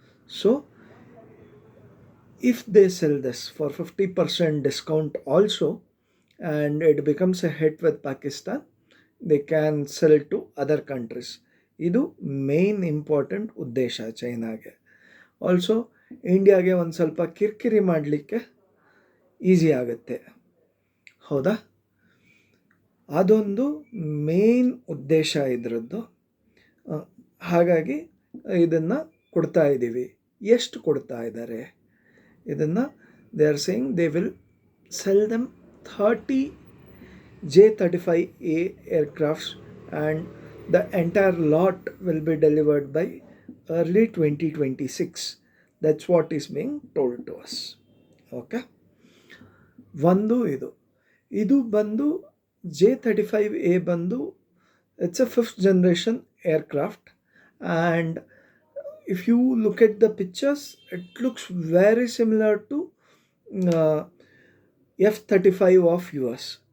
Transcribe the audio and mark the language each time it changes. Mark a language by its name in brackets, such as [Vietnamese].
[English] So if they sell this for 50% discount also and it becomes a hit with Pakistan, they can sell to other countries. [Kannada] ಇದು main important ಉದ್ದೇಶ ಚೈನಾಗೆ. Also ಇಂಡಿಯಾಗೆ ಒಂದು ಸ್ವಲ್ಪ ಕಿರಿಕಿರಿ ಮಾಡಲಿಕ್ಕೆ easy ಆಗುತ್ತೆ. ಹೌದಾ? ಅದೊಂದು ಮೇನ್ ಉದ್ದೇಶ ಇದರದ್ದು. ಹಾಗಾಗಿ ಇದನ್ನು ಕೊಡ್ತಾ ಇದ್ದೀವಿ. ಎಷ್ಟು ಕೊಡ್ತಾ ಇದ್ದಾರೆ ಇದನ್ನು? [English] They are saying they will sell them 30 J-35A aircrafts and the entire lot will be delivered by early 2026. That's what is being told to us. Okay, [Kannada] ಒಂದು ಇದು ಬಂದು J-35A ಬಂದು [English] It's a 5th generation aircraft, and if you look at the pictures, it looks very similar to F-35 of US.